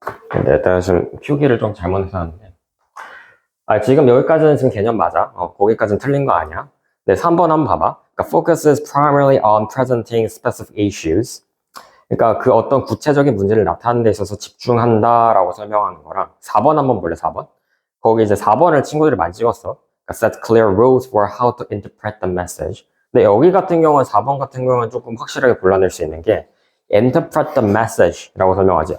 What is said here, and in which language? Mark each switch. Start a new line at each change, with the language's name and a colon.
Korean: 근데 내가 지금 표기를 좀 잘못해서 하는데. 지금 여기까지는 지금 개념 맞아. 거기까지는 틀린 거 아니야. 네, 3번 한번 봐봐. 그러니까
English: focuses primarily on presenting specific issues.
Korean: 그러니까 그 어떤 구체적인 문제를 나타내는 데 있어서 집중한다라고 설명하는 거랑 4번 한번 볼래, 4번? 거기 이제 4번을 친구들이 많이 찍었어. 그러니까
English: set clear rules for how to interpret the message.
Korean: 근데 여기 같은 경우는 4번 같은 경우는 조금 확실하게 골라낼 수 있는 게
English: interpret the message
Korean: 라고 설명하지.